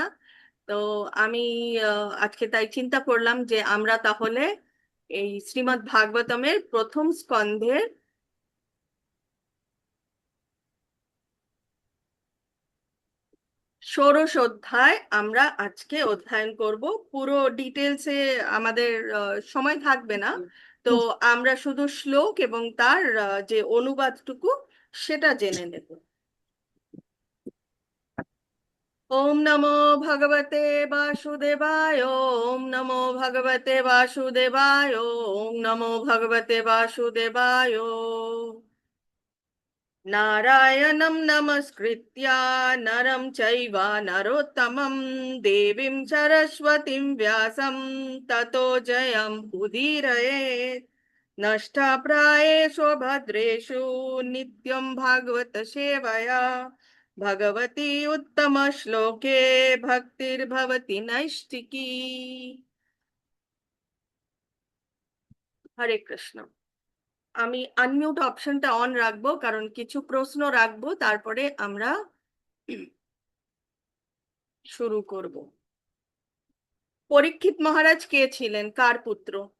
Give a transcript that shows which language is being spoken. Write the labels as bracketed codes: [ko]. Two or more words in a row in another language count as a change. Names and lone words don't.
[bn] তো আমি আজকে তাই চিন্তা করলাম যে আমরা তাহলে এই শ্রীমদ্ ভাগবতমের প্রথম স্কন্ধের ষোড়শ অধ্যায় আমরা আজকে অধ্যয়ন করব। পুরো ডিটেলসে আমাদের সময় থাকবে না, তো আমরা শুধু শ্লোক এবং তার যে অনুবাদটুকু সেটা জেনে নেব। [sa] ওম নমো ভগবতে বাসুদেবায়, ওম নমো ভগবতে বাসুদেবায়, ওম নমো ভগবতে বাসুদেবায়। नारायणं नमस्कृत्य नरं चैव नरोत्तमं देवीं सरस्वतीं व्यासं ततो जयमुदीरयेत्। नष्टप्रायेषु भद्रेषु नित्यं भागवत सेवया भगवती उत्तमश्लोके भक्तिर्भवति नैष्टिकी। हरे कृष्ण। [bn] আমি আনমিউট অপশনটা অন রাখবো, কারণ কিছু প্রশ্ন রাখবো, তারপরে আমরা শুরু করব। পরীক্ষিত মহারাজ কে ছিলেন, কার পুত্র?